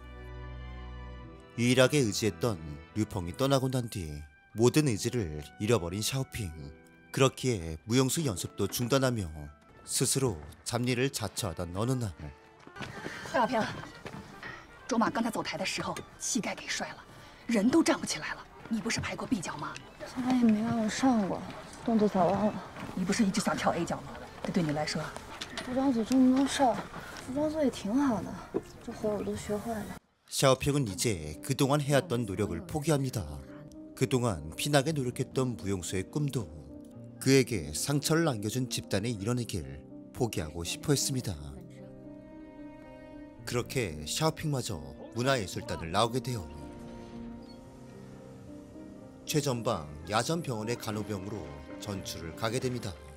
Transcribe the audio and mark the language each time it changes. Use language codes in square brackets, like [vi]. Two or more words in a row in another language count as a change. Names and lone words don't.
[ko] 유일하게 의지했던 류펑이 떠나고 난 뒤 모든 의지를 잃어버린 샤오핑. 그렇기에 무용수 연습도 중단하며 스스로 잡일을 자처하던 어느 날 [zh] 何小平，卓玛刚才走台的时候膝盖给摔了，人都站不起来了。你不是排过 B 角吗？从来也没让我上过，动作早忘了。你不是一直想跳 A 角吗？这对你来说，服装组这么多事儿，服装做也挺好的，这活我都学会了。 [ko] 샤오핑은 이제 그동안 해왔던 노력을 포기합니다. 그동안 피나게 노력했던 무용수의 꿈도 그에게 상처를 남겨준 집단의 일원이길 포기하고 싶어 했습니다. 그렇게 샤오핑마저 문화예술단을 나오게 되어 최전방 야전병원의 간호병으로 전출을 가게 됩니다.